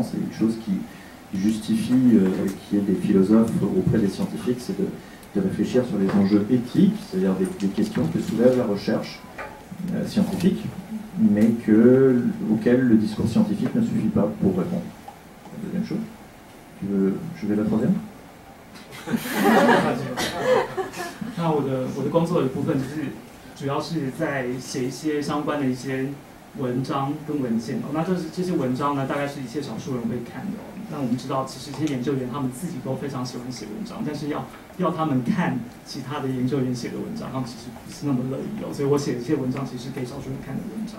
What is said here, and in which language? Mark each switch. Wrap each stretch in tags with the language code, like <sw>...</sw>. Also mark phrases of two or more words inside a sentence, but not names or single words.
<fr>C'est une chose qui justifie qu'il y ait des philosophes auprès des scientifiques, c'est de réfléchir sur les enjeux éthiques, c'est-à-dire des questions que soulève la recherche scientifique, mais auxquelles le discours scientifique ne suffit pas pour répondre. La deuxième chose. Je vais la troisième.</fr> <zh>那我的工作的部分就是主要是在写一些相关的一些文章跟文献哦。那这些文章呢，大概是一些少数人会看的哦。那我们知道，其实这些研究员他们自己都非常喜欢写文章，但是要他们看其他的研究员写的文章，他们其实不是那么乐意哦。所以我写的这些文章其实是给少数人看的文章。</zh>